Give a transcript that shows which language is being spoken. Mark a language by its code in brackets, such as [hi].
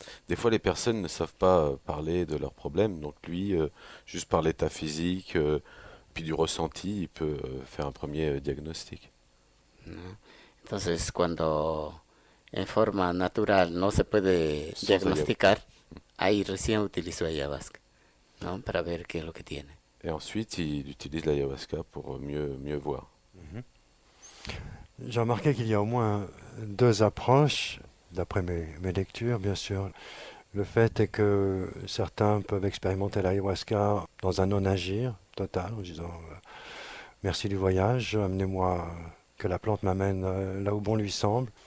[fr] des fois, les personnes ne savent pas parler de leurs problèmes, donc lui, juste par l'état physique, puis du ressenti, il peut faire un premier diagnostic. [es] ¿No? Entonces, cuando en forma natural no se puede [fr] Sans [es] diagnosticar, ahí recién utilizo ayahuasca, ¿no? Para ver qué es lo que tiene. [fr] Et ensuite, il utilise l'ayahuasca pour mieux voir. J'ai remarqué qu'il y a au moins deux approches, d'après mes lectures, bien sûr. Le fait est que certains peuvent expérimenter l'ayahuasca dans un non-agir total, en disant merci du voyage, amenez-moi, que la plante m'amène là où bon lui semble.